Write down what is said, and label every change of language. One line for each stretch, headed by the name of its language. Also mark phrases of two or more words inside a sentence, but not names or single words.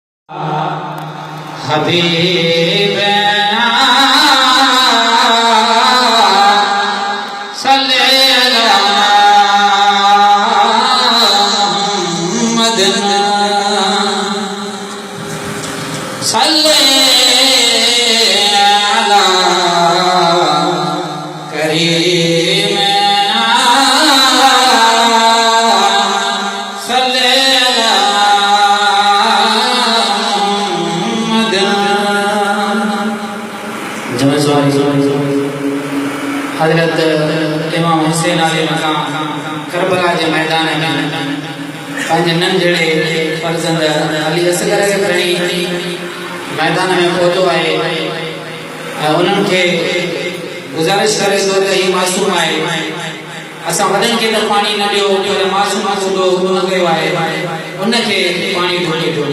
Arabic: حبيبنا صلّ على محمد صلّ على كريمنا صلّ على हजरत इमाम हुसैन आले मकाम
Sindhi: करबला के मैदान में पंहिंजे नंढड़े फर्जंद अली असगर खे खणी मैदान में पहुतो आहे ऐं उन्हनि खे गुज़ारिश करे थो त हीउ मासूम आहे, असां वॾनि खे त पाणी न ॾियो पर मासूम सूदो न कयो आहे उनखे पाणी ढोके ॾियो।